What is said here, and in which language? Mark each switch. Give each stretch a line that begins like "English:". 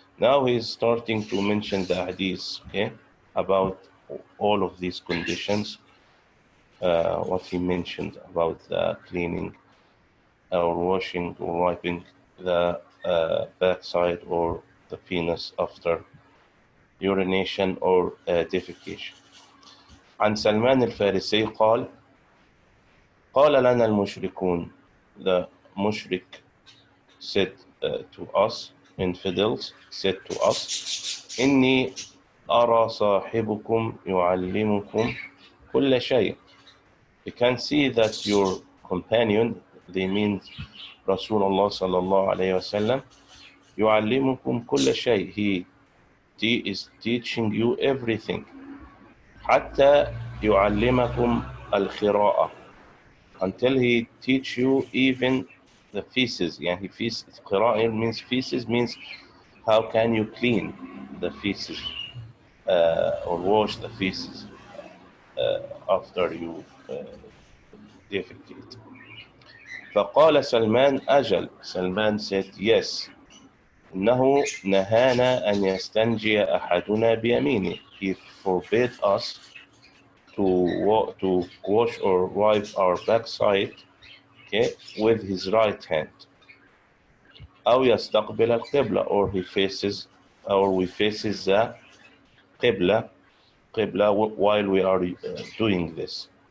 English: Now he's starting to mention the hadith, okay, about all of these conditions. What he mentioned about the cleaning or washing or wiping the backside or the penis after urination or defecation.
Arabic: عن سلمان الفارسي قال لنا المشركون,
English: the mushrik said to us,
Arabic: infidels said to us, إني أرى صاحبكم يعلمكم كل شيء.
English: You can see that your companion, they mean Rasulullah sallallahu alayhi wasallam,
Arabic: يعلمكم كل شيء,
English: he is teaching you everything.
Arabic: حتى يعلمكم الخراءة,
English: until he teach you even the feces.
Arabic: يعني قراءة
English: means feces, means how can you clean the feces or wash the feces after you defecate.
Arabic: فقال سلمان أجل.
English: Salman said yes.
Arabic: إنه نهانا أن يستنجي أحدنا بيمينه.
English: He forbid us to wash or wipe our backside, okay, with his right hand.
Arabic: أو يستقبل القبلة,
English: or we faces the قبلة while we are doing this.